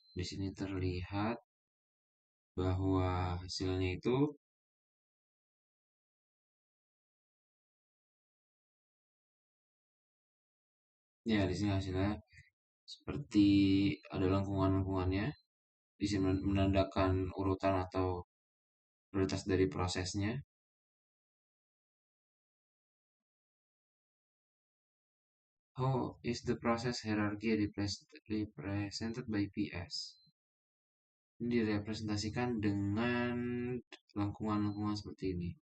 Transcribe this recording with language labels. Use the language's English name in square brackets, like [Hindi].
[Indonesian] Di sini terlihat bahwa hasilnya itu ya di sini hasilnya seperti ada lengkungan-lengkungannya. Di sini menandakan urutan atau prioritas dari prosesnya. [English] How is the process hierarchy represented by PS? [Indonesian] Ini direpresentasikan dengan lengkungan-lengkungan seperti ini.